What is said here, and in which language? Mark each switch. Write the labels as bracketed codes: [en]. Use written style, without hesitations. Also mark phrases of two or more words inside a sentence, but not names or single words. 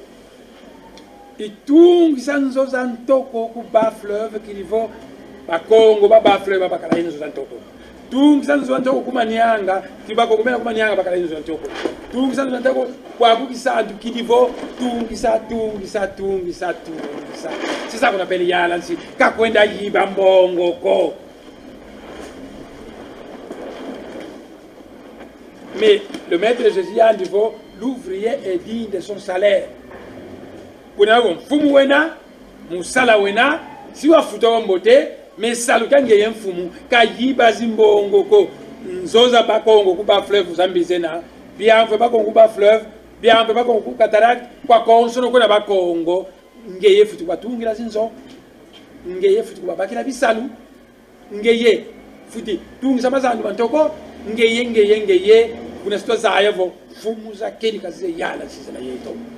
[kg] itungisa nzoza ntoko ku ba fleuve kilivo bakongo ba fleuve bakala nzoza ntoko tungisa nzoza ntoko kumanyanga kibako kumena kumanyanga bakala nzoza ntoko tungisa nzoza ntoko kwa kukisandu kilivo tungisa [fr] c'est ça qu'on appelle [kg] yalansi kakwenda yiba mbongo ko. [fr] Mais le maître de Jésus a dit l'ouvrier est digne de son salaire. [kg] Kuna mfumu wena musala wena si wafuta wa mbote mais saluka ngeye mfumu ka yiba zimbongo ko nzoza bakongo kuba fleuve zambizena biamve bakongo kuba fleuve biamve bakongo ku cataract kwa konsono kuna bakongo ngeye futu batungira zinzo ngeye futu babakira bisalu ngeye futi tungisa mazandu bantoko ngeye kuna sito zayevo fumu za keni kazize yala sizana yeto